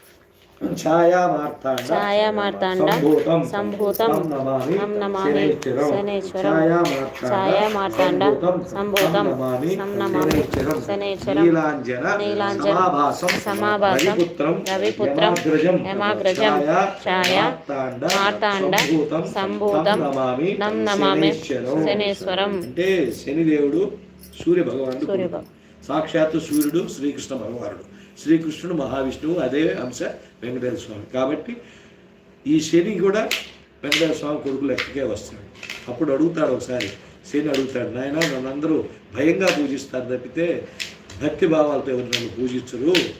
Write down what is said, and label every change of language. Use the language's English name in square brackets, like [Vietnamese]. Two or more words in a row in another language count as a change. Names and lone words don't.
[Sanskrit] छायामार्ताण्ड संभूतं तं नमामि शनैश्वरं छायामार्ताण्ड संभूतं तं नमामि शनैश्वरं नीलांजन समाभासं रविपुत्रं यमाग्रजं छायामार्ताण्ड संभूतं तं नमामि शनैश्वरं [Telugu] అంటే శనిదేవుడు సూర్య భగవానుడు సాక్షాత్తు సూర్యుడు శ్రీకృష్ణ భగవానుడు శ్రీకృష్ణుడు మహావిష్ణువు అదే అంశ వెంకటేశ్వర స్వామి కాబట్టి ఈ శని కూడా వెంకటేశ్వర స్వామి కొడుకు లెక్కకే వస్తాడు అప్పుడు అడుగుతాడు ఒకసారి శని అడుగుతాడు నాయన నన్నందరూ భయంగా పూజిస్తారు తప్పితే భక్తి భావాలతో ఎవరు నన్ను పూజించరు,